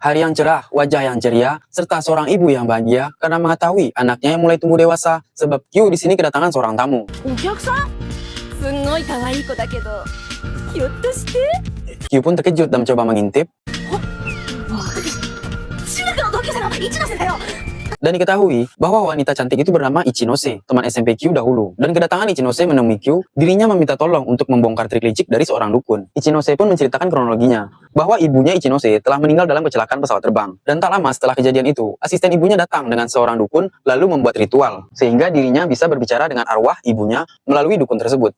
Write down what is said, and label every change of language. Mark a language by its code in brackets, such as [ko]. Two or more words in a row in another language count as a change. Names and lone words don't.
[id] Hari yang cerah, wajah yang ceria, serta seorang ibu yang bahagia karena mengetahui anaknya yang mulai tumbuh dewasa. Sebab Q di sini kedatangan seorang tamu. [ja] お客さんすんごい可愛い子だけど、ひょっとして [id] Q pun terkejut dan mencoba mengintip. [ja] 中学の同級生の一ノ瀬だよ。 [id] Dan diketahui bahwa wanita cantik itu bernama Ichinose, teman SMP Q dahulu. Dan kedatangan Ichinose menemui Q, dirinya meminta tolong untuk membongkar trik licik dari seorang dukun. Ichinose pun menceritakan kronologinya, bahwa ibunya Ichinose telah meninggal dalam kecelakaan pesawat terbang. Dan tak lama setelah kejadian itu, asisten ibunya datang dengan seorang dukun, lalu membuat ritual, sehingga dirinya bisa berbicara dengan arwah ibunya melalui dukun tersebut.